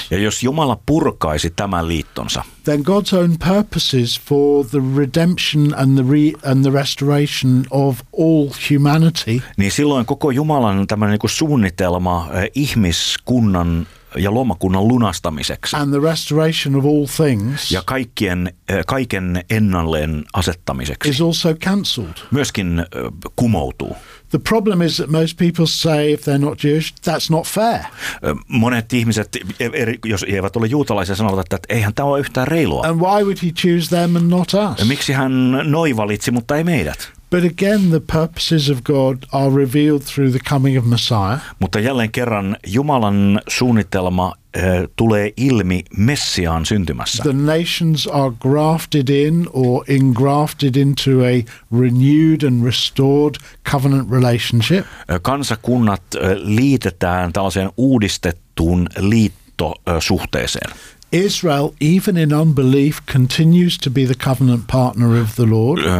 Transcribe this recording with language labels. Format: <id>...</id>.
<fi>Ja jos Jumala purkaisi tämän liittonsa.</fi> <en>Then God's own purposes for the redemption and the restoration of all humanity.</en> <fi>Niin silloin koko Jumalan tämä niinku suunnitelma ihmiskunnan ja luomakunnan lunastamiseksi.</fi> <en>And the restoration of all things.</en> <fi>Ja kaiken ennalleen asettamiseksi.</fi> <en>Is also cancelled.</en> <fi>Myöskin kumoutuu.</fi> <en>The problem is that most people say if they're not Jewish, that's not fair.</en> <fi>Monet ihmiset, jos he eivät ole juutalaisia, sanovat, että eihän tämä ole yhtään reilua.</fi> <en>And why would he choose them and not us?</en> <fi>Miksi hän noi valitsi, mutta ei meidät?</fi> <en>But again, the purposes of God are revealed through the coming of Messiah.</en> <fi>Mutta jälleen kerran Jumalan suunnitelma tulee ilmi Messiaan syntymässä.</fi> <en>The nations are grafted in or engrafted into a renewed and restored covenant relationship.</en> <fi>Kansakunnat liitetään tällaiseen uudistettuun liittosuhteeseen.</fi> <en>Israel, even in unbelief, continues to be the covenant partner of the Lord.</en>